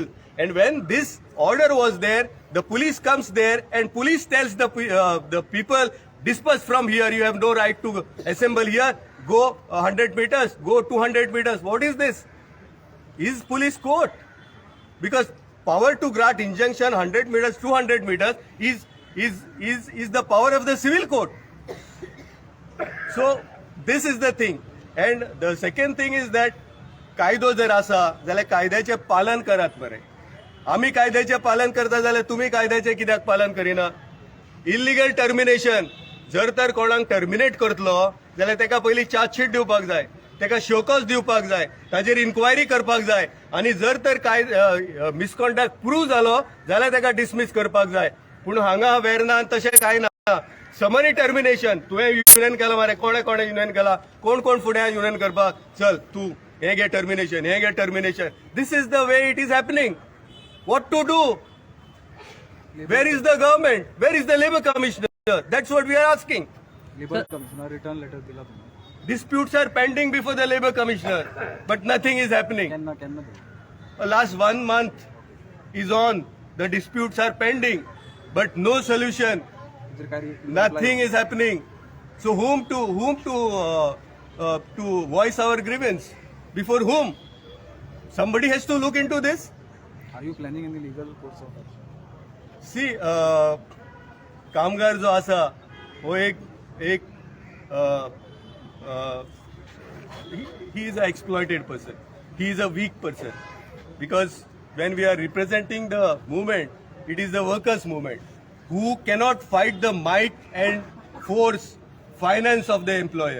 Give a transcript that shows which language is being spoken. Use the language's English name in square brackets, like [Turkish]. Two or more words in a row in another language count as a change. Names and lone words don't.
[English] And when this order was there, the police comes there and police tells the people, disperse from here, you have no right to assemble here, go 100 meters, go 200 meters. What is this? Is police court? Because power to grant injunction 100 meters, 200 meters is the power of the civil court. So this is the thing. And the second thing is that [Konkani] कायदो जर आसा जाल्यार कायद्याचे पालन करात मरे. आम्ही कायद्याचे पालन करता जाल्यार तुम्ही कायद्याचे कित्याक पालन करिना? [English] illegal termination, [Konkani] जर तर कोणाक टर्मिनेट करतलो जाल्यार ताका पयलीं चार्जशीट दिवपाक जाय, ताका शोकॉज दिवपाक जाय, ताजेर इन्क्वायरी करपाक जाय आनी जर तर काय [English] misconduct prove [Konkani] जालो जाल्यार ताका डिसमीस करपाक जाय. पूण हांगा वेर्ना तशें कांय ना. [English] summary termination. [Konkani] तुवें युनियन केला मरे, कोणे कोणे युनियन केला, कोण कोण फुडें युनियन करपाक, चल तूं हे घे टर्मिनेशन, हे घे टर्मिनेशन. [English] This is the way it is happening. What to do? Where is the government? Where is the Labour Commissioner? That's what we are asking. Labour Commissioner return letter [Konkani] दिला तुम्ही. [English] Disputes are pending before the Labour Commissioner, but nothing is happening. [Konkani] केन्ना [English] Last 1 month is on. The disputes are pending, but no solution. Nothing is happening. So whom to voice our grievance? Before whom? Somebody has to look into this. Are you planning any legal course of action? [Konkani] सी कामगार जो आसा हो एक [English] he is a exploited person. He is a weak person because when we are representing the movement, it is the workers' movement who cannot fight the might and force finance of the employer.